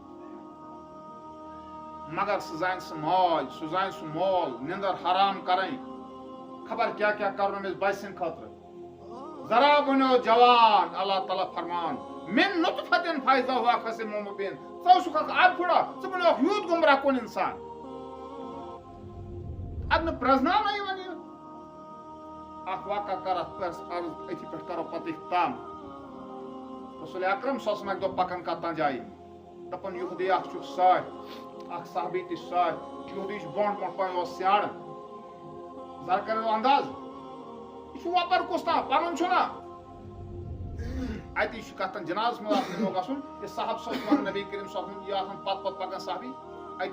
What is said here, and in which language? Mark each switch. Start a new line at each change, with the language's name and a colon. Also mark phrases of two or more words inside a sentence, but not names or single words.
Kashmiri: مگر سُہ زانہِ سُہ ماج سُہ زانہِ سُہ مول نِندٕر حرام کرٕنۍ خبر کیٛاہ کیٛاہ کرُن أمِس بچہٕ سٕنٛدِ خٲطرٕ ذرا بنیو جوان اللہ تعالیٰ فرمان
Arabic: من نطفتٍ فإذا هو خصيم مبين
Kashmiri: ژٕ اوسُکھ اکھ آبہٕ پھٕڑا ژٕ بنیوکھ یوٗت گُمراہ کُن اِنسان اَدٕ نہٕ پرٛزناونٕے وۄنۍ یہِ اکھ واقعہ کر اتھ عرض أتھی پٮ۪ٹھ کرو پتہٕ اختتام رسول اکرم
Arabic: صلی اللہ علیہ وسلم
Kashmiri: اکہِ دۄہ پکان کتھ جایہِ دپان یہودی اکھ چھُکھ سۭتۍ اکھ صحابی تہِ چھُ سۭتۍ یہودی چھُ برونٛٹھ برونٛٹھ پکان اوس سیاڑٕ ذرا کٔرِو انداز یہِ چھُ وۄپر کُس تام پنُن چھُنا اتی چھُ کتھ جنازس منٛز اکھ نِمو گژھُن یہِ صاحب صٲب چھُ ونان نبی کریم صٲب یہِ آسان پتہٕ پکان صحابی اتی